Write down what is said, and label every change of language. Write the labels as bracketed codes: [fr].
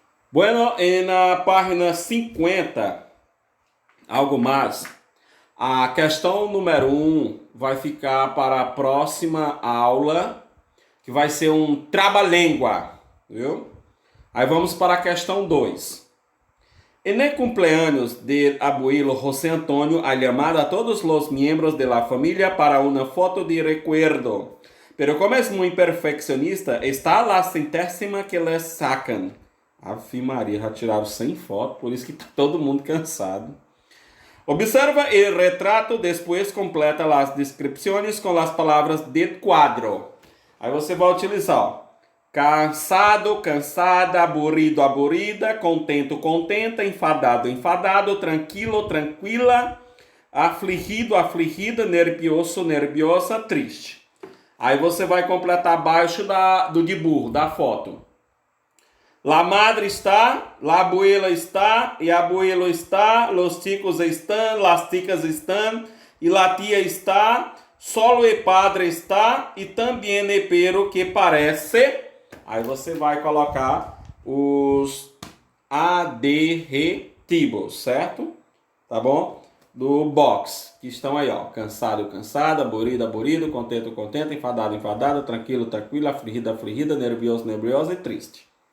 [pt] Bueno, na página 50, algo mais, a questão número 1 vai ficar para a próxima aula, que vai ser um traba-língua, viu? Aí vamos para a questão 2. [es] En el cumpleaños del abuelo José Antonio ha llamado a todos los miembros de la familia para una foto de recuerdo. Pero como es muy perfeccionista, está la centésima que le sacan. [pt] Ave Maria, já tiraram 100 fotos, por isso que tá todo mundo cansado. Observa o retrato, depois completa as descrições com as palavras de quadro. Aí você vai utilizar, ó, [es] cansado, cansada, aburrido, aburrida, contento, contenta, enfadado, enfadado, tranquilo, tranquila, afligido, afligida, nervioso, nerviosa, triste. [pt] Aí você vai completar abaixo do dibujo, da foto. [es] La madre está, la abuela está, y abuelo está, los chicos están, las chicas están, y la tía está, solo el padre está, y también el perro que parece. [pt] Aí você vai colocar os adjetivos, certo? Tá bom? Do box, que estão aí, ó. [es] Cansado, cansada, aburrido, aburrido, contento, contente, enfadado, enfadada, tranquilo, tranquila, afligida, afligida, nervioso, nerviosa [pt] e triste.